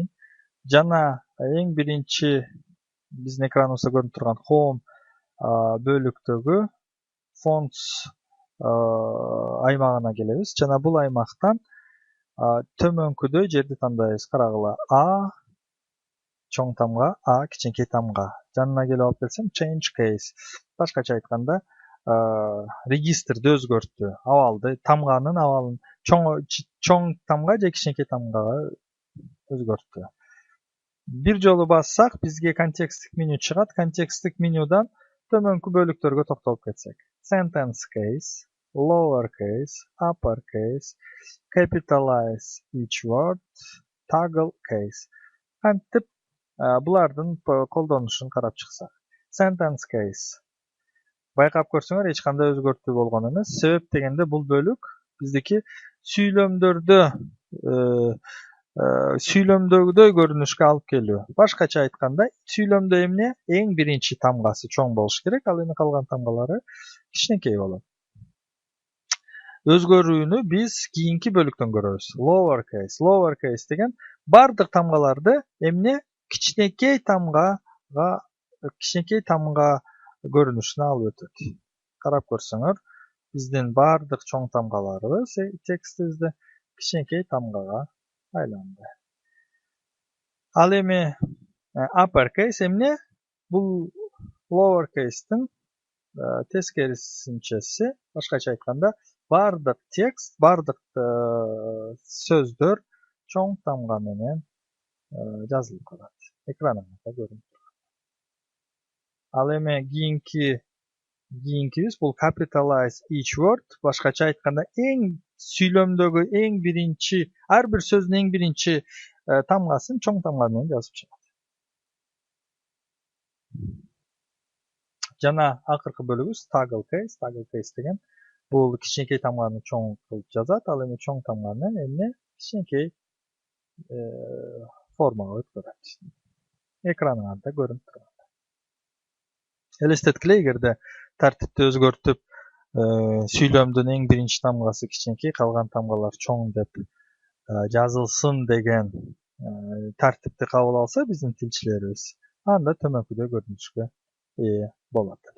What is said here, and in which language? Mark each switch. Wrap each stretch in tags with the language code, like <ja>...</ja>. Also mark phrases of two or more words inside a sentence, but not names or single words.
<ky>Жана эң биринчи биздин экраныбызда көрүнүп турган home бөлүктөгү fonts аймагына келебиз. Жана бул аймактан төмөнкүдөй жерди тандайбыз. Карагыла A чоң тамга, A кичинекей тамга. Жанына келип алып келсем</ky> <en>change case.</en> <ky>Башкача айтканда, регистрди өзгөрттү, абалды, тамганын абалын чоң тамга же кичинекей тамгага өзгөрттү. Бир жолу бассак, бизге контексттик меню чыгат. Контексттик менюдан төмөнкү бөлүктөргө токтолуп кетсек.</ky> <en>Sentence case, lower case, upper case, capitalize each word, toggle case.</en> <ky>Кантип булардын колдонушун карап чыксак.</ky> <en>Sentence case.</en> <ky>Байкап көрсөңөр, эч кандай өзгөртүү болгон эмес. Себеп дегенде бул бөлүк биздики сүйлөмдөгүдөй көрүнүшкө алып келүү. Башкача айтканда, сүйлөмдө эмне эң биринчи тамгасы чоң болуш керек, ал эми калган тамгалары кичинекей болот. Өзгөрүүнү биз кийинки бөлүктөн көрөбүз.</ky> <en>Lower case. Lower case</en> <ky>деген бардык тамгаларды эмне кичинекей тамга көрүнүшүнө алып өтөт. Карап көрсөңөр, биздин бардык чоң тамгаларыбыз текстибизде кичинекей тамгага айланды. Ал эми</ky> <en>upper case</en> <ky>эмне? Бул</ky> <en>lower case'тин</en> <ky>тескерисинчеси, башкача айтканда, бардык текст, бардык сөздөр чоң тамга менен жазылып калат. Экраныңызда көрүнүп турат. Ал эми кийинкибиз бул</ky> <en>capitalize each word,</en> <ky>башкача айтканда, сүйлөмдөгү эң биринчи, ар бир сөздүн эң биринчи тамгасын чоң тамга менен жазып чыгат. Жана акыркы бөлүгүбүз</ky> <en>toggle case. Toggle case</en> <ky>деген бул кичинекей тамганы чоң кылып жазат, ал эми чоң тамганы эмне кичинекей формага өткөрөт. Экраныңызда көрүнүп турат. Элестеткиле, эгерде тартипти өзгөртүп, сүйлөмдүн эң биринчи тамгасы кичинекей, калган тамгалар чоң деп жазылсын деген тартипти кабыл алса биздин тилчилерибиз, анда төмөнкүдөй көрүнүшкө ээ болот эле.</ky>